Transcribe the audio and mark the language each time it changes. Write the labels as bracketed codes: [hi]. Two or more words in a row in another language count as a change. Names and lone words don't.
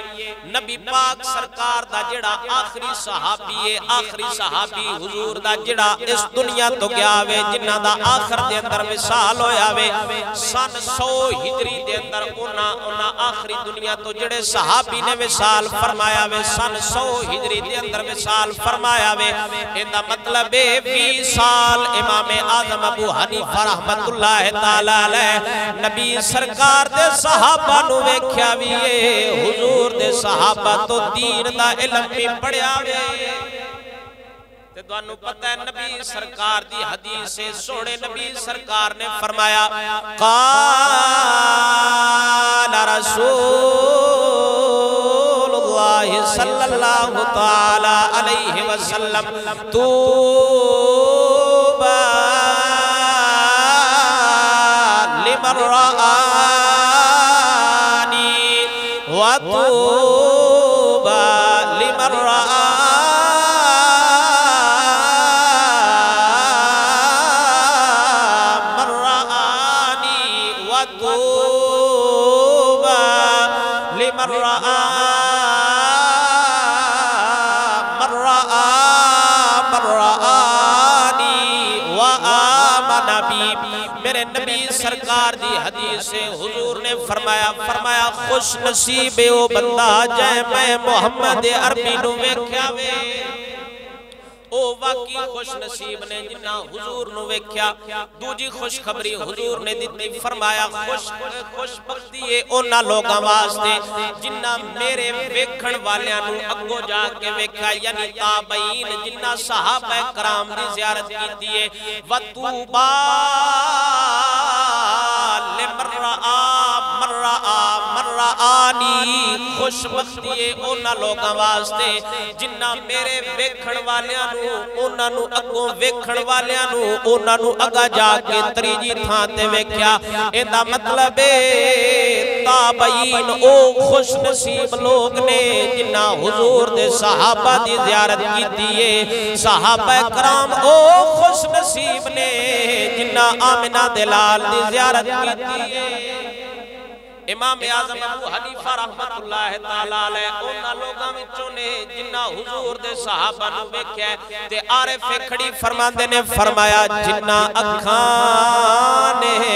[pa] نبی پاک سرکار دا جڑا آخری صحابی ہے، آخری صحابی حضور دا جڑا اس دنیا تو گیا وے جنہ دا آخر دے اندر وصال ہویا وے سن 100 ہجری دے اندر انہاں آخری دنیا تو جڑے صحابی نے وصال فرمایا وے سن 100 ہجری دے اندر وصال فرمایا وے۔ ایندا مطلب ہے 20 سال امام اعظم ابو حنیفہ رحمت اللہ تعالیٰ علیہ نبی سرکار دے صحابہ نو ویکھیا وی حضور دے صحابہ تو دین دا علم بھی پڑھیا وی۔ تے دوانو پتہ ہے نبی سرکار دی حدیث سے سوڑے نبی سرکار نے فرمایا [ar] قال رسول اللہ صلی اللہ تعالیٰ علیہ وسلم لمن رآنی وطوبى لمن رآني وطوبى لمن رآني وآمن بي۔ [pa] میرے نبی سرکار دی حدیث سے حضور نے فرمایا خوش نصیب او بندہ جائے میں محمد عربی نو ویکھیا وے او واقعی خوش نصیب نے جنہ حضور نو ویکھیا دوجی خوشخبری حضور نے دتی فرمایا خوش بختی ہے انہاں لوگاں واسطے جنہ میرے ویکھن والیاں نو اگوں جا کے ویکھیا یعنی تابعین جنہ صحابہ کرام دی زیارت کیتی ہے وطوبا خوش بختی ہے انہاں لوگاں واسطے جنہ میرے ویکھن والیاں نو انہاں نو اگوں ویکھن والیاں نو انہاں نو اگا جا کے تریجی تھاں تے ویکھیا ایندا مطلب ہے تابعین او خوش نصیب لوگ نے جنہ حضور دے صحابہ دی زیارت کیتی ہے صحابہ کرام او خوش نصیب نے جنہ آمنہ دلال دی زیارت کیتی ہے امام اعظم ابو حنیفہ رحمت اللہ تعالیٰ علیہ انہاں لوگاں وچوں نے جنہ حضور دے صحابہ نو ویکھیا تے عارف کھڑی فرماندے نے فرمایا جنہ اکھاں نے